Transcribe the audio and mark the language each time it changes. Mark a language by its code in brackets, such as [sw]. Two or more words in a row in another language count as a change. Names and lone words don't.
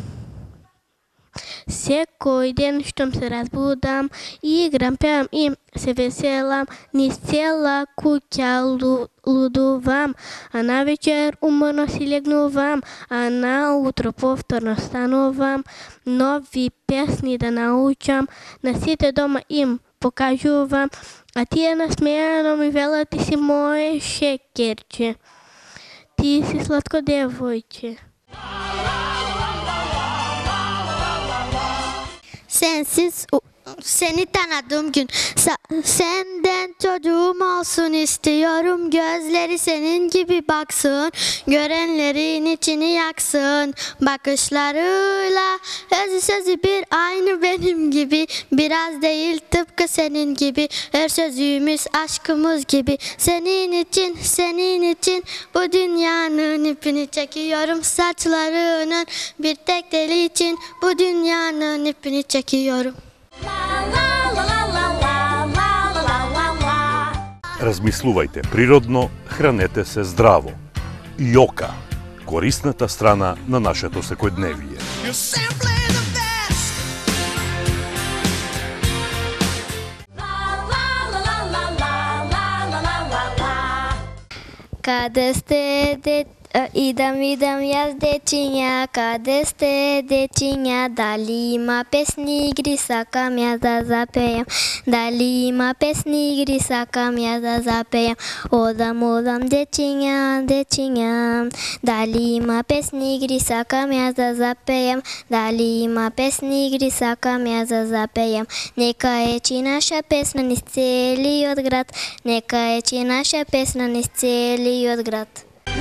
[mk] Секој ден штом се разбудам, играм, пеам и се веселам, низ цела куќа лудувам, а навечер уморно си легнувам, а наутро повторно станувам, нови песни да научам, на сите дома им покажувам, а тие насмејано ми велат: ти си моје шекерче, ти си сладко девојче. [tr] Seni tanıdığım gün senden çocuğum olsun istiyorum. Gözleri senin gibi baksın, görenlerin içini yaksın. Bakışlarıyla özü sözü bir, aynı benim gibi. Biraz değil, tıpkı senin gibi. Her sözümüz aşkımız gibi. Senin için bu dünyanın ipini çekiyorum. Saçlarının bir tek deli için bu dünyanın ipini çekiyorum. [mk] Размислувајте природно, хранете се здраво. Јока, корисната страна на нашето секојдневие. [en] You're simply the best. [mk] Къде сте, идам јас дечиња, къде сте дечиња, дали има песни игри, сакам јас да запејам, дали има песни игри, сакам јас да запејам, одам дечиња, дечиња, дали има песни игри, сакам јас да запејам, дали има песни игри, сакам јас да запејам, нека ечи наша песна низ целиот град, нека ечи наша песна низ целиот град.